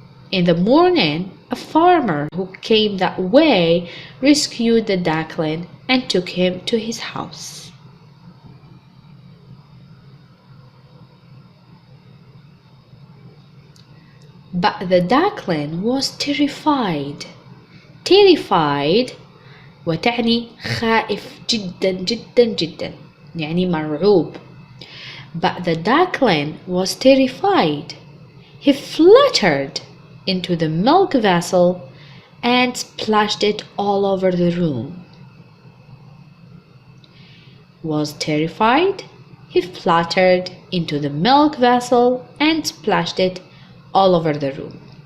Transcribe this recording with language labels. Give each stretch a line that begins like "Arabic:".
English: In the morning, a farmer who came that way rescued the duckling and took him to his house. But the duckling was terrified.
Arabic: وتعني خائف جدا جدا جدا، يعني مرعوب.
English: But the duckling was terrified. He fluttered into the milk vessel and splashed it all over the room. Was terrified. He fluttered into the milk vessel and splashed it all over the room.